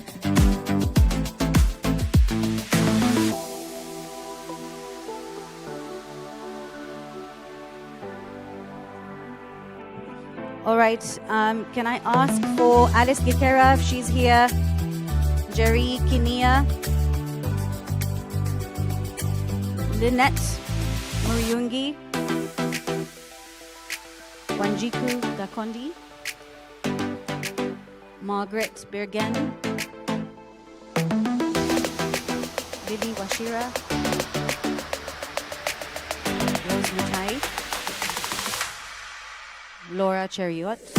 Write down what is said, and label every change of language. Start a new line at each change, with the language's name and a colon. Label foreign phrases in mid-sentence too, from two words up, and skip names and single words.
English: All right, can I ask for Alice Gikera, if she's here, Jerry Kinia, Lynette Muriungi, Wanjiku Gakondi, Margaret Bergen, Lily Washira, Rose Mutai, Laura Cheriot,